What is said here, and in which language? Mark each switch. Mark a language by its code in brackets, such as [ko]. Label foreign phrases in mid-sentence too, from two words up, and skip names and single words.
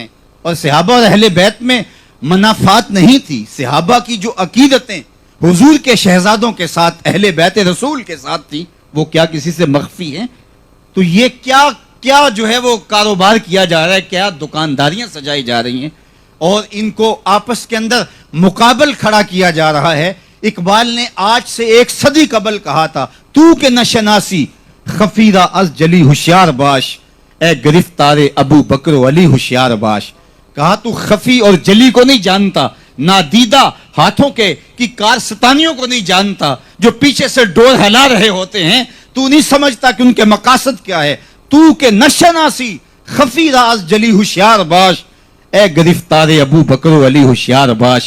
[ur] اور صحابہ اور اہل بیت میں منافات نہیں تھی، صحابہ کی جو عقیدتیں حضور کے شہزادوں کے ساتھ، اہل بیت رسول کے ساتھ تھی، وہ کیا کسی سے مخفی ہیں؟ تو یہ کیا جو ہے وہ کاروبار کیا جا رہا ہے، کیا دکانداریاں سجائی جا رہی ہیں اور ان کو آپس کے اندر مقابل کھڑا کیا جا رہا ہے۔ اقبال نے آج سے 1 صدی قبل کہا تھا، [fa] تو کہ نہ شناسی خفیرہ از جلی ہوشیار باش، اے گرفتار ابو بکر و علی ہوشیار باش۔ [ur] کہا تو خفی اور جلی کو نہیں جانتا، نادیدہ ہاتھوں کے کی کارستانیوں کو نہیں جانتا، جو پیچھے سے ڈور ہلا رہے ہوتے ہیں، تو نہیں سمجھتا کہ ان کے مقاصد کیا ہے۔ [fa] تو کہ نشناسی خفی راز جلی ہوشیار باش، اے گرفتار ابو بکر و علی ہوشیار باش۔